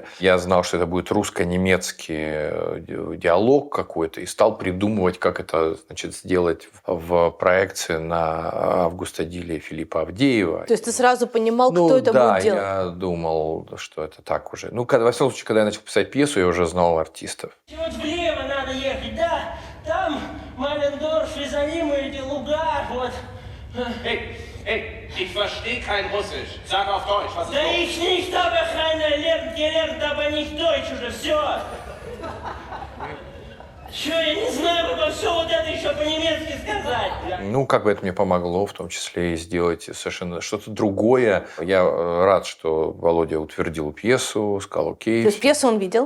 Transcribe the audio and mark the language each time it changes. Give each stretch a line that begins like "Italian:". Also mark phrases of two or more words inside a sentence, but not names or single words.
Russian: Я знал, что это будет русско-немецкий диалог какой-то, и стал придумывать, как это, значит, сделать в проекции на Августа Диля и Филиппа Авдеева. То есть ты сразу понимал, кто это будет делать? Да, я думал, что это так уже. Во всяком случае, когда я начал писать пьесу, я уже знал артистов. Вот влево надо ехать, да? Там Малендорф, и за ним эти луга, вот.
German: Hey, ich verstehe kein Russisch. Sag auf Deutsch, was ist
Russian: Да
German: los? ich nicht, aber keiner gelernt, aber nicht Deutsch
Russian: уже, все. Че, я не знаю, как все вот это еще по-немецки сказать. Как бы это мне помогло, в том числе и сделать совершенно что-то другое. Я рад, что Володя утвердил пьесу, сказал окей. То есть пьесу он видел?